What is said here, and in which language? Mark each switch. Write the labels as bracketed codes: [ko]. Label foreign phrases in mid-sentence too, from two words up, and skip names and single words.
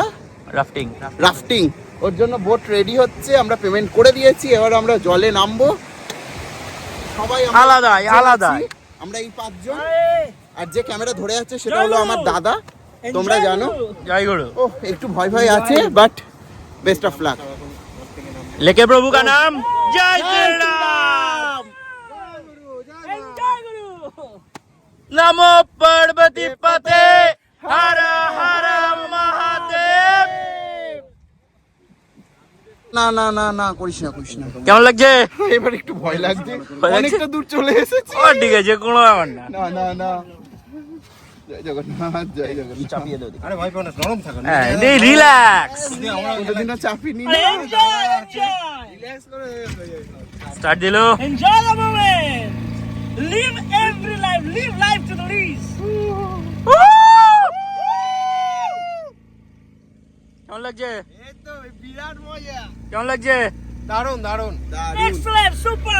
[bn] রাফটিং, ওর জন্য বোট রেডি হচ্ছে, আমরা পেমেন্ট করে দিয়েছি, এবার আমরা জলে নামবো সবাই আলাদা। আমরা এই 5 জন, আর যে ক্যামেরা ধরে আছে সেটা হলো আমার দাদা, তোমরা জানো। ও একটু ভয় ভয় আছে, [en] but best of luck. [hi] लेके प्रभु का नाम जय श्री राम, नमो पार्वती पते हर हर महादेव। [bn] না না না না, করিস না করিস না। কেমন লাগছে? এবার একটু ভয় লাগছে, অনেকটা দূর চলে এসেছি। ও ঠিক আছে, কোনো ব্যাপার না। না না না, জয় জগন্নাথ, জয় জগন্নাথ। চাপিয়ে দাও, আরে ভয় পাও না, নরম থাকো। হ্যাঁ, নেই রিল্যাক্স, কোনোদিনও চাপিনি। স্টার্ট দিলো। [en] Enjoy the moment. Live every life. Live life to the least. [bn] কেমন লাগছে? এই তো বিরাট মজা, কেমন লাগছে? দারুণ দারুণ। [en] Excellent. Super.